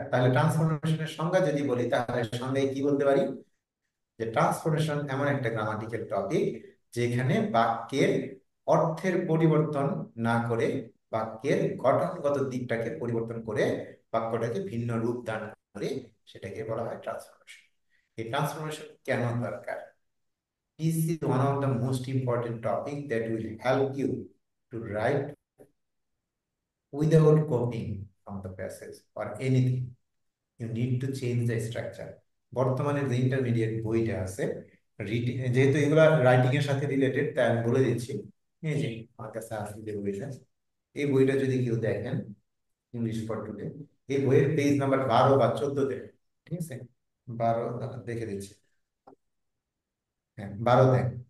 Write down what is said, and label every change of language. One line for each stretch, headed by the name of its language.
Bangla: তাহলে ট্রান্সফরমেশনের সংজ্ঞা যদি বলি, তাহলে সংজ্ঞায় কি বলতে পারি, যে ট্রান্সফরমেশন এমন একটা গ্রামাটিক্যাল টপিক যেখানে বাক্যের অর্থের পরিবর্তন না করে বাক্যের গঠনগত দিকটাকে পরিবর্তন করে বাক্যটাকে ভিন্ন রূপ দান করে, সেটাকে বলা হয় ট্রান্সফরমেশন। এই ট্রান্সফরমেশন কেন দরকার?
English: This is one of the most important topic that will help you to write without copying from the passage or anything. You need to change the structure.
Bangla: বর্তমানে যে ইন্টারমিডিয়েট বইটা আছে, যেহেতু এগুলা রাইটিং এর সাথে রিলেটেড, তাই আমি বলে দিচ্ছি। এই যে আমার কাছে আছে যে বইটা, এই বইটা যদি কেউ দেখেন, ইংলিশ ফর টুডে, এই বইয়ের পেজ নাম্বার 12 বা 14-তে, ঠিক আছে, 12 দেখে দিচ্ছি, হ্যাঁ 12-তে।